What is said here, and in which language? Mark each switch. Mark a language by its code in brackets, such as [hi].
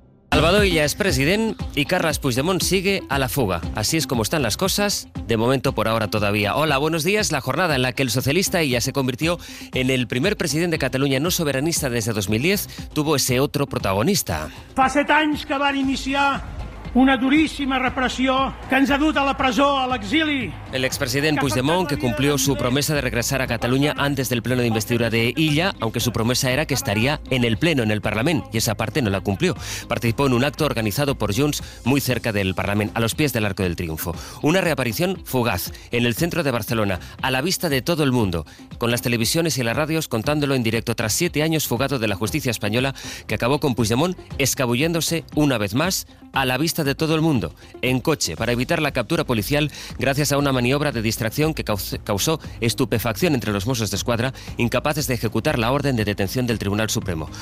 [es] Salvador Illa es presidente y Carles Puigdemont sigue a la fuga. Así es como están las cosas, de momento por ahora todavía. Hola, buenos días. La jornada en la que el socialista Illa se convirtió en el primer presidente de Cataluña no soberanista desde 2010 tuvo ese otro protagonista. [ca] Fa 7 anys que van iniciar una durísima repressió que ens ha dut a la presó, a l'exili. [es] El expresidente Puigdemont, que cumplió su promesa de regresar a Cataluña antes del pleno de investidura de Illa, aunque su promesa era que estaría en el pleno, en el Parlament, y esa parte no la cumplió. Participó en un acto organizado por Junts muy cerca del Parlament, a los pies del Arco del Triunfo. Una reaparición fugaz, en el centro de Barcelona, a la vista de todo el mundo, con las televisiones y las radios contándolo en directo tras 7 años fugado de la justicia española, que acabó con Puigdemont escabulléndose una vez más a la vista de todo el mundo, en coche, para evitar la captura policial gracias a una maniobra de distracción que causó estupefacción entre los Mossos de Escuadra, incapaces de ejecutar la orden de detención del Tribunal Supremo.